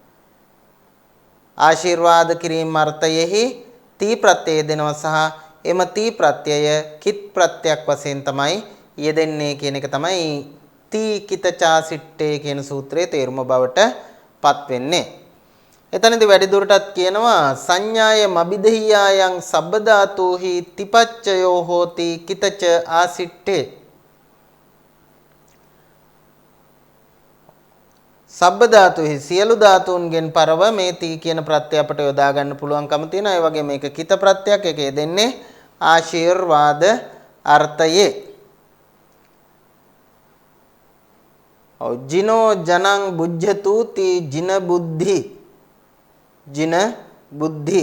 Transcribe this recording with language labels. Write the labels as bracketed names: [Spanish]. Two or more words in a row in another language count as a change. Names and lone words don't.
[Sinhala] ආශිර්වාද කිරීම අර්ථයෙහි තී ප්‍රත්‍යය යෙදෙනවා සහ එම තී ප්‍රත්‍යය කිත් ප්‍රත්‍යක් වශයෙන් තමයි යෙදෙන්නේ කියන එක තමයි [Pali] තී කිත චාසිට්ඨේ [Sinhala] කියන සූත්‍රයේ තේරුම බවට පත් වෙන්නේ. එතනදී වැඩි දුරටත් කියනවා [Pali] සංඥාය මබිදහියායන් සබ්බධාතුහි තිපච්චයෝ හෝති කිතච ආසිට්ඨේ. සබ්බ ධාතුහි [Sinhala] සියලු ධාතුන්ගෙන් පරව මේ තී කියන ප්‍රත්‍ය අපට යොදා ගන්න පුළුවන්කම තියෙනවා. ඒ වගේ මේක කිත ප්‍රත්‍යක් එකේ දෙන්නේ ආශිර්වාද අර්ථයේ. [Pali] ජිනෝ ජනං බුද්ධතු තී ජින බුද්ධි ජින බුද්ධි.